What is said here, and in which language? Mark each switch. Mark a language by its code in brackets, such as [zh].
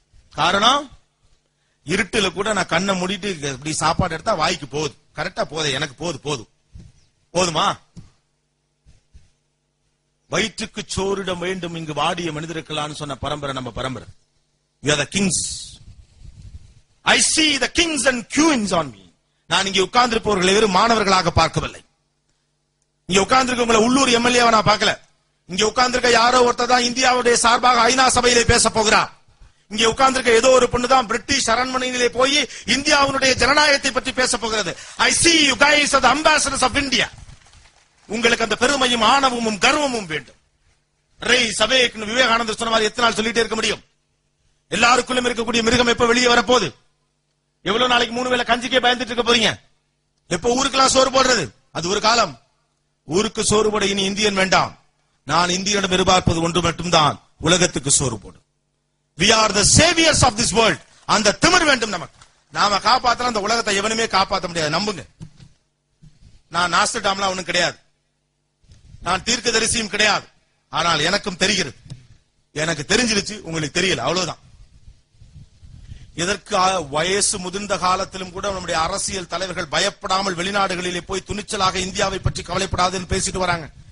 [ta] காரணம், இருட்டுல கூட நான் கண்ணை மூடிட்டு இப்படி சாப்பாடு எடுத்தா வாய்க்கு போகுது. கரெக்டா போதே, எனக்கு போதுமா? வயிற்றுக்கு சோறிட வேண்டும் இங்கு வாடிய மனிதர்களான்னு சொன்ன பரம்பரை நம்ம பரம்பரை. [en] We are the kings. I see the kings and queens on me. [ta] நான் இங்கே உட்கார்ந்திருப்பவர்களை வெறும் மாணவர்களாக பார்க்கவில்லை. இங்க உட்கார்ந்திருக்கவங்களை உள்ளூர் எம்எல்ஏவை நான் பார்க்கல. இங்க உட்கார்ந்திருக்க யாரோ ஒருத்தர் தான் இந்தியாவுடைய சார்பாக ஐநா சபையிலே பேச போகிறார். இங்க உட்கார்ந்திருக்க ஏதோ ஒரு பொண்ணு தான் பிரிட்டிஷ் அரண்மனையிலே போய் இந்தியாவுடைய ஜனநாயகத்தை பற்றி பேச போகிறது. [en] I see you guys are the ambassadors of India. [ta] உங்களுக்கு அந்த பெருமையும் ஆணவமும் கர்வமும் வேண்டும். சபைக்கு விவேகானந்தர் சொன்ன மாதிரி எத்தனை நாள் சொல்லிட்டே இருக்க முடியும்? எல்லாருக்குள்ளும் இருக்கக்கூடிய மிருகம் எப்ப வெளியே வரப்போகுது? எவ்வளவு நாளைக்கு 3 வேளை கஞ்சிக்கே பயந்துட்டு இருக்க போறீங்க? எப்ப ஊருக்கெல்லாம் சோறு போடுறது? அது ஒரு காலம். ஊருக்கு சோறு போட இனி இந்தியன் வேண்டாம். நான் இந்தியனிடம் எதிர்பார்ப்பது ஒன்று மட்டும்தான், உலகத்துக்கு சோறு போடும். [en] We are the saviors of this world. [ta] அந்த திமிர் வேண்டும் நமக்கு. நாம காப்பாத்தினா அந்த உலகத்தை எவனுமே காப்பாற்ற முடியாது, நம்புங்க. நான் நாஸ்டர்டாம்லாம் ஒண்ணும் கிடையாது, நான் தீர்க்கதரிசியும் கிடையாது. ஆனால் எனக்கும் தெரிகிறது. எனக்கு தெரிஞ்சிருச்சு, உங்களுக்கு தெரியல, அவ்வளவுதான். இதற்கு வயசு முதிர்ந்த காலத்திலும் கூட நம்முடைய அரசியல் தலைவர்கள் பயப்படாமல் வெளிநாடுகளிலே போய் துணிச்சலாக இந்தியாவை பற்றி கவலைப்படாதுன்னு பேசிட்டு வராங்க.